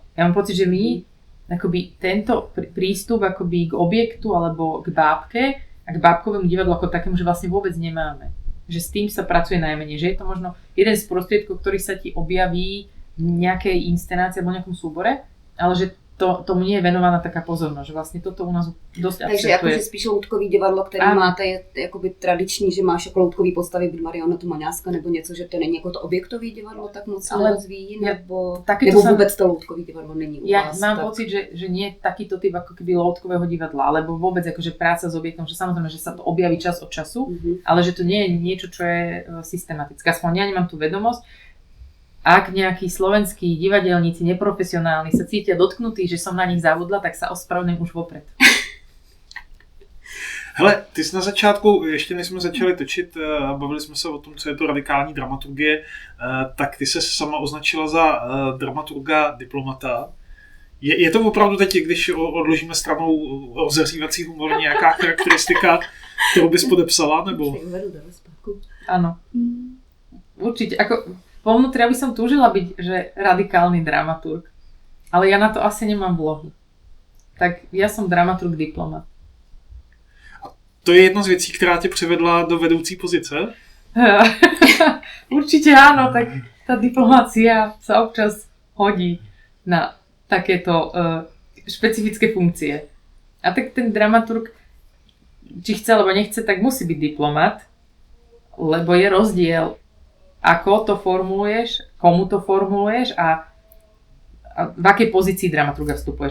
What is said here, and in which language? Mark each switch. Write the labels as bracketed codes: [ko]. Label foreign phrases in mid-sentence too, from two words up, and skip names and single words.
[sk] Ja mám pocit, že my akoby tento prístup akoby k objektu alebo k bábke a k bábkovému divadlu ako takému, že vlastne vôbec nemáme. Že s tým sa pracuje najmenej, že je to možno jeden z prostriedkov, ktorý sa ti objaví v nejakej inscenácii alebo nejakom súbore, ale že tomu nie je venovaná taká pozornosť, že vlastně toto u nás dosť absentuje. [cs] Takže jakože spíš loutkový divadlo, které máte, je jakoby tradiční, že máš jako loutkový postavy, buď marionetu Maňáska nebo něco, že to není jako to objektový divadlo tak moc se rozvíjí, nebo vůbec to loutkový divadlo není u vás. [sk] Ja mám pocit, že nie je takýto typ ako keby [cs] loutkového divadla, [sk] alebo vôbec akože práca s objektom, že samozrejme, že sa to objaví čas od času, ale že to nie je niečo, čo je systematické. Aspoň ja nemám tú vedomosť. Ak nejakí slovenskí divadelníci neprofesionálni sa cítia dotknutí, že som na nich zabudla, tak sa ospravedlňujem už vopred. [cs] Hele, ty jsi na začátku, ještě než jsme začali točit, bavili jsme se o tom, co je to radikální dramaturgie, tak ty se sama označila za dramaturga diplomata. Je to opravdu teď, když odložíme stranou rozehřívací humor, nějaká charakteristika, kterou bys podepsala, nebo? [sk] Áno. Určite. Vo vnútri ja by som túžila byť, že radikálny dramaturg, ale ja na to asi nemám vlohu. Tak ja som dramaturg diplomat. [cs] A to je jedna z věcí, která tě přivedla do vedoucí pozice? Určite áno, tak tá diplomácia sa občas hodí na takéto špecifické funkcie. A tak ten dramaturg, či chce alebo nechce, tak musí byť diplomat, lebo je rozdiel, ako to formuluješ, komu to formuluješ a v akej pozícii dramaturga vstupuješ.